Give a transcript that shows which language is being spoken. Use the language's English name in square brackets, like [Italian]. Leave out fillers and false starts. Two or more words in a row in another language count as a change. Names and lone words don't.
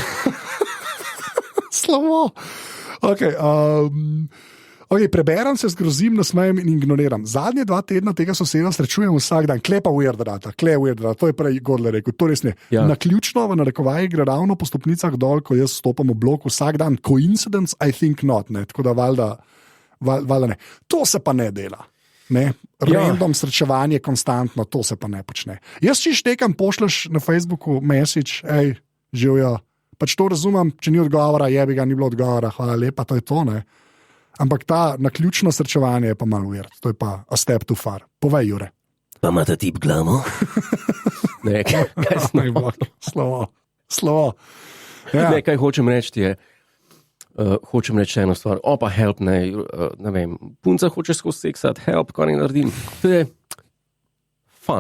[Slovenian] Slabo. Preberem se, zgrozim, nasmejem in ignoriram. Zadnje 2 tedna tega soseda srečujem vsak dan. Klepa weirdrata, to je prej Godler rekel, to res ne. Ja. Naključno v narekovaji gre ravno po stopnicah dol, ko jaz stopam v blok vsak dan. [English] Coincidence, I think not, [Slovenian] ne. Tako da valjda ne. To se pa ne dela. Ne, random srečevanje konstantno, to se pa ne počne. Jaz če štekam, pošleš na Facebooku message, živijo, pač to razumem, če ni odgovora, jebi ga, ni bilo odgovora, hvala lepa, to je to, ne. Ampak ta naključno srečevanje je pa malo weird, to je pa [English] a step too far. [Slovenian] Povej, Jure. Pa ima ta tip glavo? Ne, kaj slovo. Ja. Ne, kaj hočem reči je, hočem reči eno stvar, opa help, ne vem, punca hoče skozi seksat, help, kaj ne naredim. To je fun.